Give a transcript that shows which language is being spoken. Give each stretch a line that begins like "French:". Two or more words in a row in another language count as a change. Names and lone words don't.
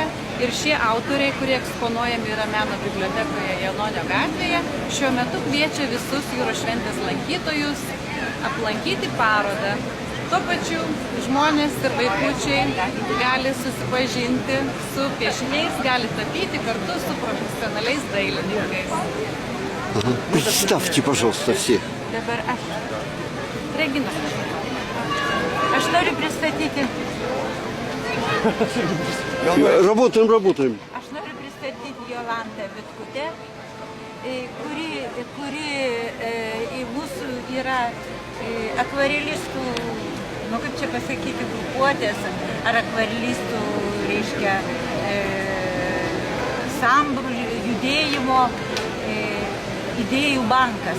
Lithuanian: Ir šie autoriai, kurie eksponuojami yra meno bibliotekoje Janonio gatvėje, šiuo metu kviečia visus jūros šventės lankytojus aplankyti parodą. Tuo pačiu žmonės ir vaikučiai gali susipažinti su piešiniais, gali tapyti kartu su profesionaliais dailininkais.
Russian: Представьте, пожалуйста, всех.
Lithuanian: Dabar aš. Regina. Aš noriu pristatyti.
Russian: Работаем.
Lithuanian: Aš noriu pristatyti Jolantą Vitkutę, kuri mūsų yra akvarelistų, kaip čia pasakyti, grupuotės ar akvarelistų, reiškia, sambūrų judėjimo idėjų bankas.